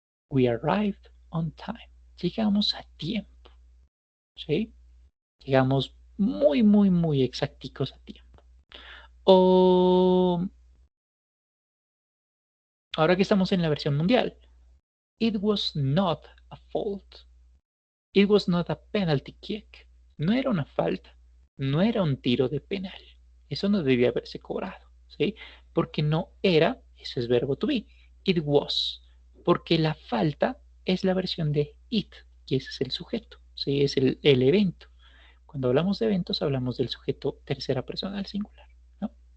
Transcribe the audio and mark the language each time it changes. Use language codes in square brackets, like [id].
[en] We arrived on time. [es] Llegamos a tiempo. ¿Sí? Llegamos muy, muy, muy exacticos a tiempo. O ahora que estamos en la versión mundial. [en] It was not a fault. It was not a penalty kick. [es] No era una falta. No era un tiro de penal. Eso no debía haberse cobrado. ¿Sí? Porque no era, eso es verbo to be. [en] It was. [es] Porque la falta es la versión de it. Y ese es el sujeto. ¿Sí? Es el evento. Cuando hablamos de eventos, hablamos del sujeto tercera persona al singular, ¿no?